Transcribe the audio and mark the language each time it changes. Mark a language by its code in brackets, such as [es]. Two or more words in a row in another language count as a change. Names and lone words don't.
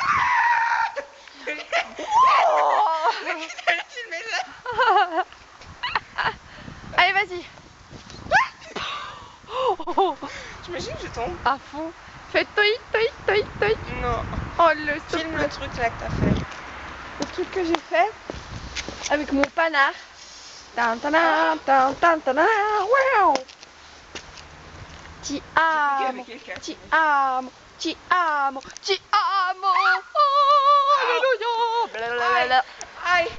[fr] Mais qui t'a filmé là? Allez, vas-y. J'imagine que je tombe. À fond. Fais touille, touille, touille, touille. Non. Oh, le Filme le truc là que t'as fait. Le truc que j'ai fait avec mon panard. Tan, tan, tan, tan, tan, wow. [it] Ti amo, [fr] quelqu'un. [it] ti amo, ti amo, ti amo. [fr] Oh, alléluia. Blablabla. Aïe.